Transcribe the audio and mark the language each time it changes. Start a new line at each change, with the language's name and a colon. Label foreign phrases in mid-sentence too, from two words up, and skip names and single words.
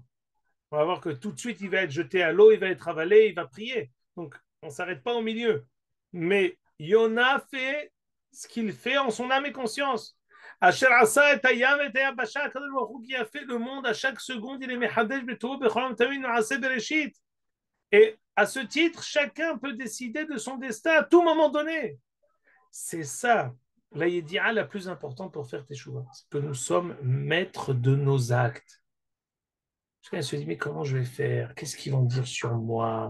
French: On va voir que tout de suite, il va être jeté à l'eau, il va être avalé, il va prier. Donc, on ne s'arrête pas au milieu. Mais Yona fait ce qu'il fait en son âme et conscience.
Hebrew: אשר עשה את הים ואת היבשה,
French: qui a fait le monde à chaque seconde, il est
Hebrew: מחדש בטובו בכל יום תמיד מעשה בראשית.
French: Et à ce titre, chacun peut décider de son destin à tout moment donné. C'est ça, la yédia la plus importante pour faire teshuva. C'est que nous sommes maîtres de nos actes. Chacun se dit, mais comment je vais faire? Qu'est-ce qu'ils vont dire sur moi?